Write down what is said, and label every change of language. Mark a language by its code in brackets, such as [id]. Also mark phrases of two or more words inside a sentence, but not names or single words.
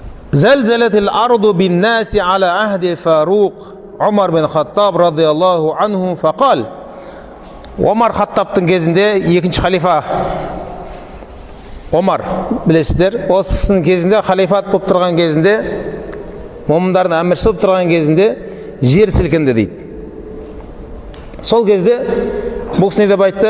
[ar] زلزلت الأرض بالناس على عهد الفاروق عمر بن الخطاب رضي الله عنه فقال. [kk] Омар Хаттабтың кезінде екінші халифа Омар, білесіздер, осының кезінде халифат болып тұрған кезінде, момындардың әмірші болып тұрған кезінде жер сілкінді дейді. Сол кезде бұл кісі не деп айтты?